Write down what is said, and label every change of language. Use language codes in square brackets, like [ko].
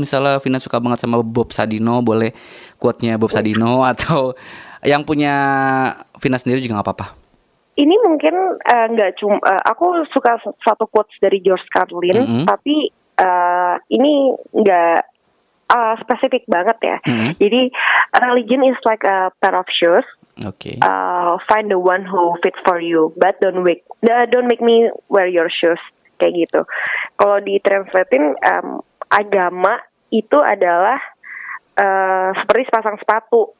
[id] Misalnya Vina suka banget sama Bob Sadino, boleh quote-nya Bob Sadino, atau yang punya Vina sendiri juga gak apa-apa. Ini mungkin nggak cuma aku suka satu quotes dari George Carlin, tapi ini nggak spesifik banget ya. Jadi [en] religion is like a pair of shoes. Find the one who fits for you, but don't make me wear your shoes. [id] Kayak gitu. Kalau ditranslatein, agama itu adalah seperti sepasang sepatu.